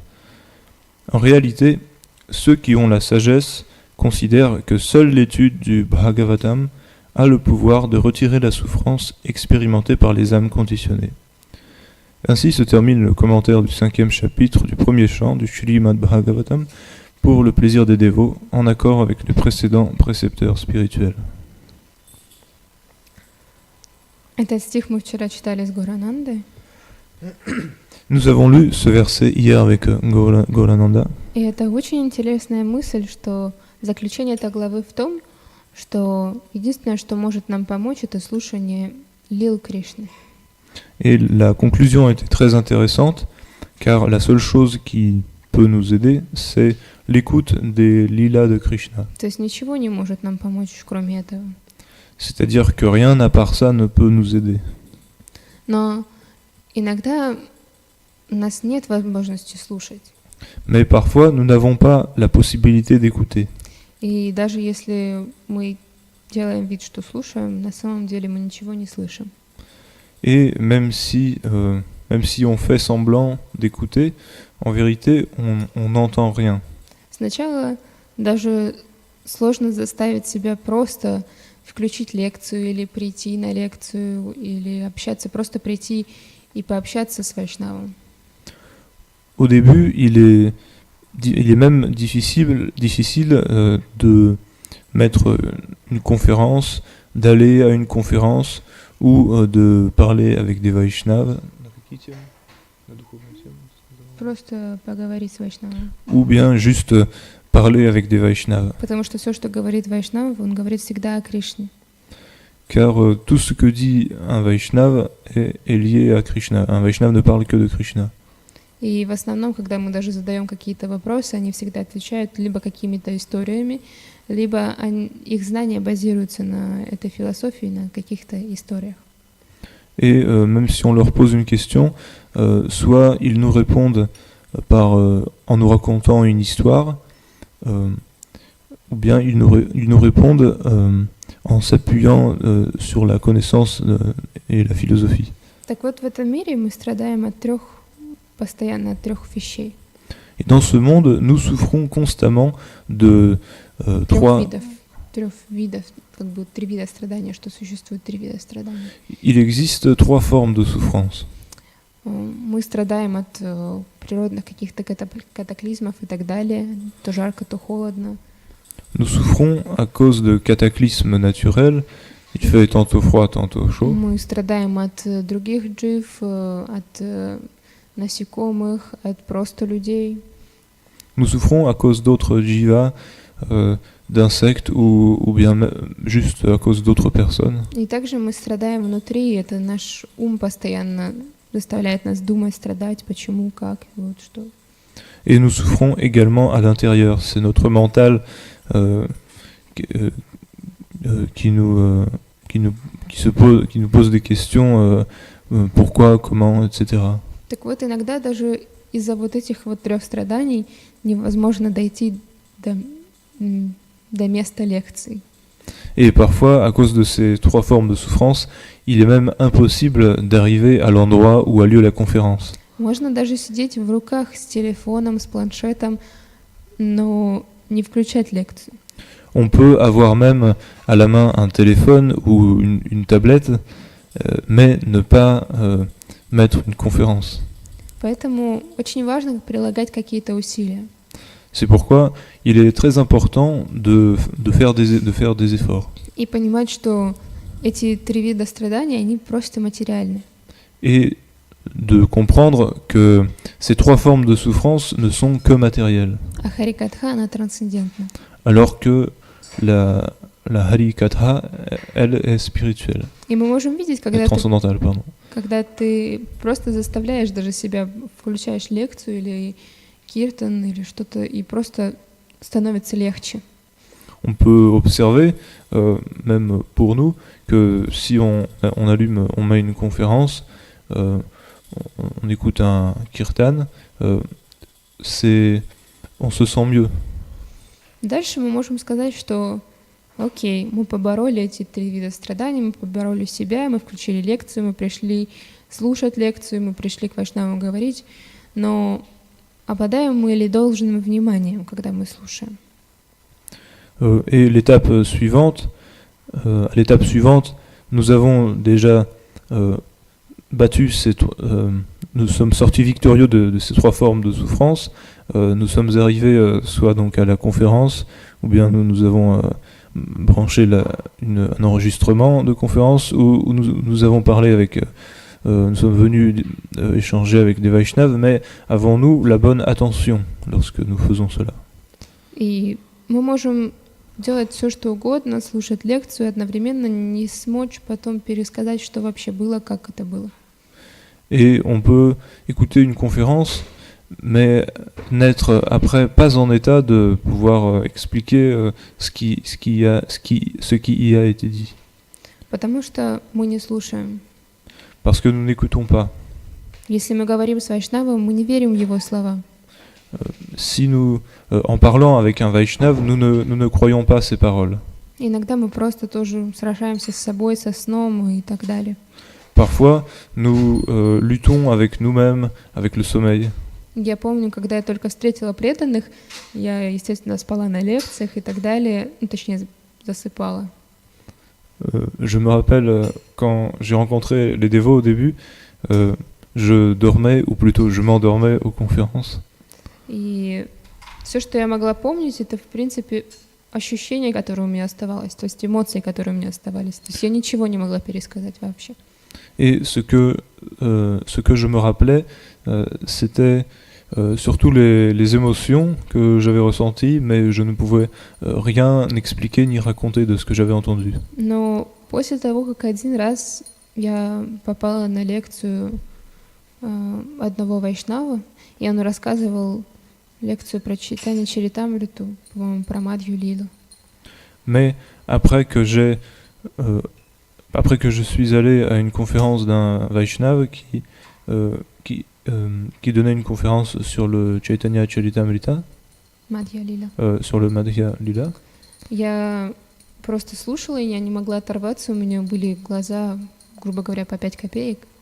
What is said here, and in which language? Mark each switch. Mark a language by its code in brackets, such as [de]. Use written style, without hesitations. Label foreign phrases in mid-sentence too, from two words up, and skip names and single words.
[fr] En réalité, ceux qui ont la sagesse considèrent que seule l'étude du Bhagavatam a le pouvoir de retirer la souffrance expérimentée par les âmes conditionnées. Ainsi se termine le commentaire du 5e chapitre du premier chant du Śrīmad Bhagavatam pour le plaisir des dévots, en accord avec les précédents précepteurs spirituels. [ru] Этот стих мы вчера читали с Горанандой. [fr] Nous avons lu ce verset hier avec Gaurananda. [ru] И это очень интересная мысль, что заключение этой главы в том, что единственное, что может нам помочь, это слушание лил Кришны. [fr] Et la conclusion était très intéressante, car la seule chose qui peut nous aider, c'est l'écoute des lilas de Krishna. [ru] То есть ничего не может нам помочь, кроме этого. [fr] C'est-à-dire que rien à part ça ne peut nous aider. [ru] Но иногда у нас нет возможности слушать. [fr] Mais parfois, nous n'avons pas la possibilité d'écouter. [ru] И даже если мы делаем вид, что слушаем, на самом деле мы ничего не слышим. [fr] Et même si on fait semblant d'écouter, en vérité, on n'entend rien. [ru] Сначала даже сложно заставить себя просто включить лекцию или прийти на лекцию, или общаться, просто прийти и пообщаться с Вайшнавом. [fr] Au début, il est même difficile de mettre une conférence, d'aller à une conférence ou de parler avec des Vaishnavas. [ru] Просто поговорить с Вайшнавом. [fr] Ou bien juste parler avec des Vaishnavas. [ru] Потому что все, что говорит Вайшнав, он говорит всегда о Кришне. [fr] Car tout ce que dit un Vaishnava est lié à Krishna. Un Vaishnava ne parle que de Krishna. [ru] И в основном, когда мы даже задаем какие-то вопросы, они всегда отвечают либо какими-то историями, либо их знания базируются на этой философии, на каких-то историях. [fr] Et même si on leur pose une question, soit ils nous répondent en nous racontant une histoire, ou bien ils nous répondent en s'appuyant sur la connaissance et la philosophie. [ru] Так вот, в этом мире мы страдаем постоянно от трех вещей. [fr] Et dans ce monde, nous souffrons constamment de [ru] Трех видов, как бы три вида страдания, что существует три вида страданий. [fr] Il existe trois formes de souffrance. [ru] Мы страдаем от природных каких-то катаклизмов и так далее, то жарко, то холодно. [fr] Nous souffrons à cause de cataclysmes naturels. Il fait tantôt froid, tantôt chaud. [ru] Мы страдаем от других джив, от насекомых, от просто людей. [fr] Nous souffrons à cause d'autres jivas, d'insectes ou bien juste à cause d'autres personnes. [ru] И также мы страдаем внутри, это наш ум постоянно заставляет нас думать, страдать, почему, как, вот что. [fr] Et nous souffrons également à l'intérieur. C'est notre mental qui nous pose des questions, pourquoi, comment, etc. [ru] Так вот, иногда даже из-за вот этих вот трех страданий невозможно дойти до до места лекций. [fr] Et parfois, à cause de ces trois formes de souffrance, il est même impossible d'arriver à l'endroit où a lieu la conférence. [ru] Можно даже сидеть в руках с телефоном, с планшетом, но не включать лекцию. [fr] On peut avoir même à la main un téléphone ou une tablette, mais ne pas mettre une conférence. [ru] Поэтому очень важно прилагать какие-то усилия. [fr] C'est pourquoi il est très important de faire des efforts. [ru] И понимать, что эти три вида страданий, они просто материальны. [fr] Et de comprendre que ces trois formes de souffrance ne sont que matérielles. [ru] А Харикатха, она трансцендентна. [fr] Alors que la Harikatha, elle est spirituelle, [ru] И мы можем видеть, [fr] et transcendantale, pardon. [ru] когда ты просто заставляешь даже себя, включаешь лекцию или киртан или что-то, и просто становится легче. [fr] On peut observer, même pour nous, que si on met une conférence, on écoute un kirtan, on se sent mieux. [ru] Дальше мы можем сказать, что окей, мы побороли эти три вида страданий, мы побороли себя, мы включили лекцию, мы пришли слушать лекцию, мы пришли к вайшнавам говорить, но обладаем мы ли должным вниманием, когда мы слушаем? [fr] Et à l'étape suivante, nous avons déjà battu nous sommes sortis victorieux de ces trois formes de souffrance. Nous sommes arrivés soit donc à la conférence, ou bien nous avons branché un enregistrement de conférence, ou nous avons parlé avec, nous sommes venus échanger avec des Vaishnavas, mais avons-nous la bonne attention lorsque nous faisons cela? [ru] И мы можем делать все, что угодно, слушать лекцию, и одновременно не смочь потом пересказать, что вообще было, как это было. [fr] Et on peut écouter une conférence, mais n'être après pas en état de pouvoir expliquer ce qui y a été dit. [ru] Потому что мы не слушаем. [fr] Parce que nous n'écoutons pas. [ru] Если мы говорим с Вайшнавом, мы не верим в его слова. [fr] Si nous, en parlant avec un Vaishnav, nous ne croyons pas ces paroles. [ru] Иногда мы просто тоже сражаемся с собой, со сном и так далее. [fr] Parfois, nous luttons avec nous-mêmes, avec le sommeil. [ru] Я помню, когда я только встретила преданных, я, естественно, спала на лекциях и так далее, ну, точнее, засыпала. [fr] Je me rappelle quand j'ai rencontré les dévots au début, je dormais, ou plutôt je m'endormais aux conférences. [ru] И все, что я могла помнить, это, в принципе, ощущение, которое у меня оставалось, то есть эмоции, которые у меня оставались. То есть я ничего не могла пересказать вообще. [fr] Et ce que je me rappelais, c'était surtout les émotions que j'avais ressenties, mais je ne pouvais rien expliquer ni raconter de ce que j'avais entendu. [ru] Но после того, как один раз я попала на лекцию одного вайшнава, и он рассказывал лекцию про читание Чаритамриту, по-моему, про Мадхью Лилу. [fr] Mais après que je suis allé à une conférence d'un Vaishnava qui donnait une conférence sur le Chaitanya Charitamrita, [ru] Мадхья Лила. [fr] Sur le Madhya Lila, [ru] Я просто слушала, и я не могла оторваться, у меня были глаза, грубо говоря, по 5 копеек.